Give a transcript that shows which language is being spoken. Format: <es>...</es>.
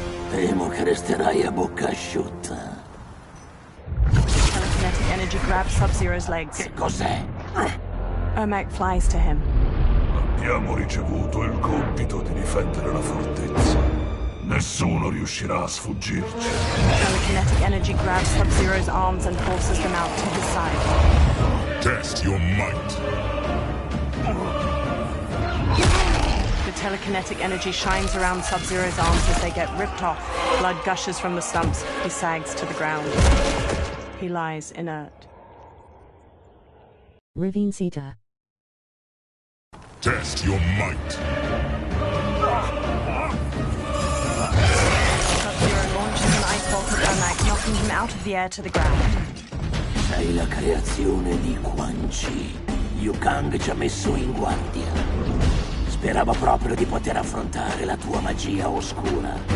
<it>Temo che resterai a bocca asciutta.</it> <en>Telekinetic energy grabs Sub-Zero's legs.</en> <it>Che cos'è?</it> <en>Ermac flies to him.</en> <it>Abbiamo ricevuto il compito di difendere la fortezza. Nessuno riuscirà a sfuggirci.</it> <en>Telekinetic energy grabs Sub-Zero's arms and forces them out to his side. Test your might. The telekinetic energy shines around Sub-Zero's arms as they get ripped off. Blood gushes from the stumps. He sags to the ground. He lies inert. Ravine Sita. Test your might. Sub-Zero launches an ice bolt at Ermac, knocking him out of the air to the ground.</en> <it>Sei la creazione di Quan Chi. Liu Kang ci ha messo in guardia. Speravo proprio di poter affrontare la tua magia oscura.</it>